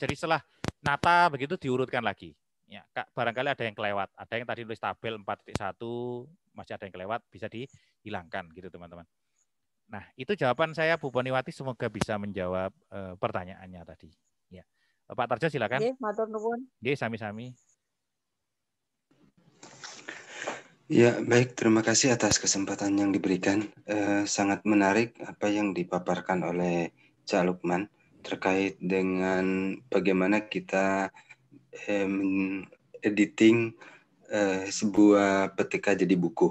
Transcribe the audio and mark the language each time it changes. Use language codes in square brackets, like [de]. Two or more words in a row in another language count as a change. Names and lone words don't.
[id] Jadi setelah nata begitu diurutkan lagi. Ya, barangkali ada yang kelewat, ada yang tadi tulis tabel 4.1 masih ada yang kelewat, bisa dihilangkan gitu teman-teman. Nah, itu jawaban saya Bu Poniwati, semoga bisa menjawab pertanyaannya tadi. Ya. Pak Tarjo silakan. [jv] Nggih, matur nuwun. Nggih, sami-sami. [id] Ya, baik. Terima kasih atas kesempatan yang diberikan. Sangat menarik apa yang dipaparkan oleh Cak Lukman terkait dengan bagaimana kita editing sebuah PTK jadi buku.